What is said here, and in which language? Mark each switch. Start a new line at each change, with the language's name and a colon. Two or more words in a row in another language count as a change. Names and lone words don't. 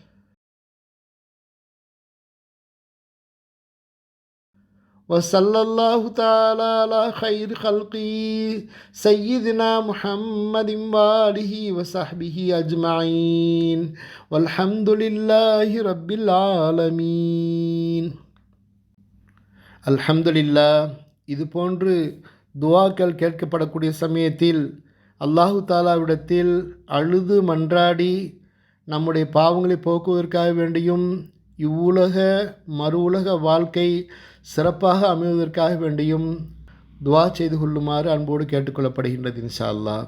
Arabic: وصلى الله تعالى على خير خلقه سيدنا محمد وآله وصحبه أجمعين والحمد لله رب العالمين.
Tamil: அல்ஹம்துலில்லாஹ். இது போன்று துஆக்கள் கேட்கப்படக்கூடிய சமயத்தில் அல்லாஹு தாலாவிடத்தில் அழுது மன்றாடி நம்முடைய பாவங்களை போக்குவதற்காக வேண்டியும் இவ்வுலக மறு உலக வாழ்க்கை சிறப்பாக அமைவதற்காக வேண்டியும் துவா செய்து கொள்ளுமாறு அன்போடு கேட்டுக்கொள்ளப்படுகின்றது
Arabic: إن شاء الله.